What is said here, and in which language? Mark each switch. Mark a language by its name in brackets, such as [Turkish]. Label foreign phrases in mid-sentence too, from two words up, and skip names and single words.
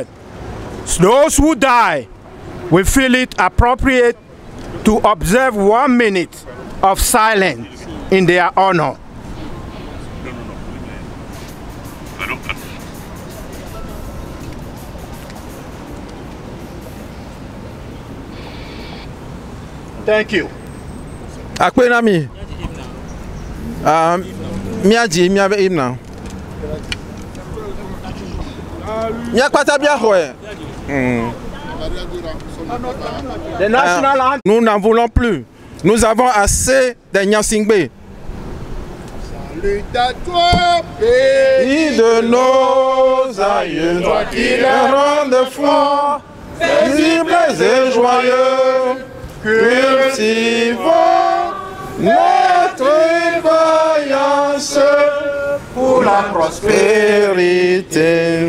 [English] Those who die, we feel it appropriate to observe 1 minute of silence in their honor. Thank you. Akwenami. Miaji, miabe imna. [French] Nous n'en voulons plus. Nous avons assez de Nyasingbe. Salut à toi, Pays de nos aïeux, toi qui les rende forts, paisibles et joyeux, cultivons notre vaillance pour la prospérité.